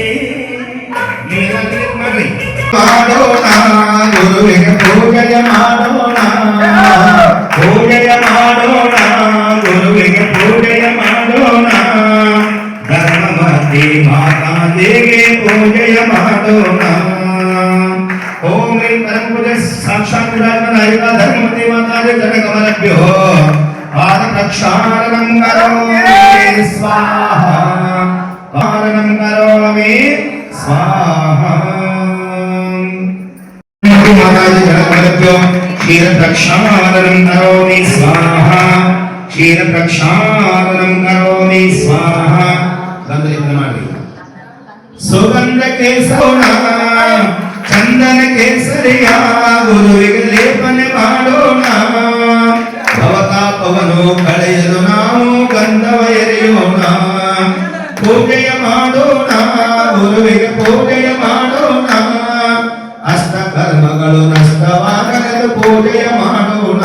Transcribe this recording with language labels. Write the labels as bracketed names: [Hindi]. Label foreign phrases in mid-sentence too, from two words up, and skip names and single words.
[Kannada] मेरा दिल मरी ಮಾಡೋಣ ಗುರುವಿಗೆ ಪೂಜೆಯ ಮಾಡೋಣ, ಪೂಜೆಯ ಮಾಡೋಣ ಗುರುವಿಗೆ ಪೂಜೆಯ ಮಾಡೋಣ, ಧರ್ಮಮತಿ ಮಾತಾಜಿಗೆ ಪೂಜೆಯ ಮಾಡೋಣ. [Sanskrit] ओम ह्रीं परम पूज्य साक्षात् विराजमाना धर्ममती माताजी जनकमलभ्यो पाद प्रक्षालनं करोमि स्वाहा, पालनं करोमि स्वाहा. माताजी जनकमलभ्यो क्षीर प्रक्षालनं करोमि स्वाहा, क्षीर प्रक्षालनं करोमि स्वाहा. सुगंध केसोना [Kannada] ಚಂದನ ಕೇಸರಿಯ ಗುರುವಿಗೆ ಲೇಪನೆ ಮಾಡೋಣ, ಭವತಾಪವನ್ನು ಕಳೆಯಲು ನಾವು ಗಂಧವ ಎರೆಯೋಣ, ಪೂಜೆಯ ಮಾಡೋಣ ಗುರುವಿಗೆ ಪೂಜೆಯ ಮಾಡೋಣ, ಅಷ್ಟ ಕರ್ಮಗಳು ನಷ್ಟವಾಗಲೆಂದು ಪೂಜೆಯ ಮಾಡೋಣ.